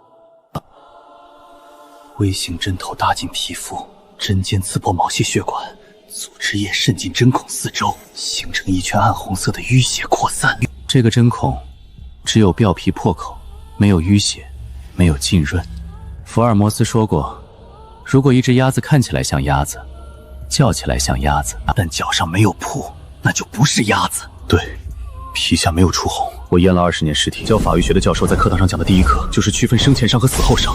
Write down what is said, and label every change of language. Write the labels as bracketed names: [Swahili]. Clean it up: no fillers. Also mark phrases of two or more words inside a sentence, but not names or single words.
[Chinese] 微型针头搭进皮肤，针尖刺破毛细血管，组织液渗进针孔四周，形成一圈暗红色的淤血扩散。这个针孔只有表皮破口，没有淤血，没有浸潤。福爾摩斯說過，如果一只鴨子看起來像鴨子，叫起來像鴨子，但腳上沒有鋪，那就不是鴨子。對，皮下沒有出紅。我驗了20年屍體，教法醫學的教授在課堂上講的第一課就是區分生前傷和死後傷。